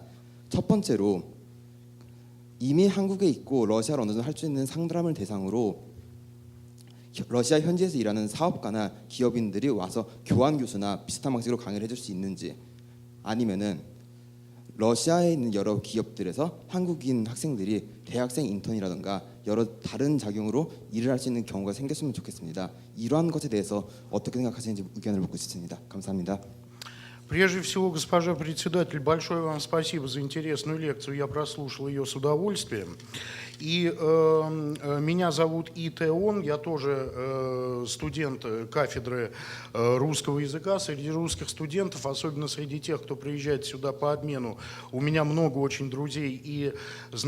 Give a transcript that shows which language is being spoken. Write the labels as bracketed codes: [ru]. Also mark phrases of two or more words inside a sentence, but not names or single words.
[ko] 첫 번째로 이미 한국에 있고 러시아를 어느 정도 할 수 있는 상담을 대상으로 러시아 현지에서 일하는 사업가나 기업인들이 와서 교환 교수나 비슷한 방식으로 강의를 해줄 수 있는지, 아니면은 러시아에 있는 여러 기업들에서 한국인 학생들이 대학생 인턴이라든가 여러 다른 작용으로 일을 할 수 있는 경우가 생겼으면 좋겠습니다. 이러한 것에 대해서 어떻게 생각하시는지 의견을 묻고 싶습니다. 감사합니다. [ru] Прежде всего, госпожа председатель, большое вам спасибо за интересную лекцию. Я прослушал ее с удовольствием. И меня зовут Итеон, я тоже студент кафедры русского языка. Среди русских студентов, особенно среди тех, кто приезжает сюда по обмену, у меня много очень друзей и знакомых.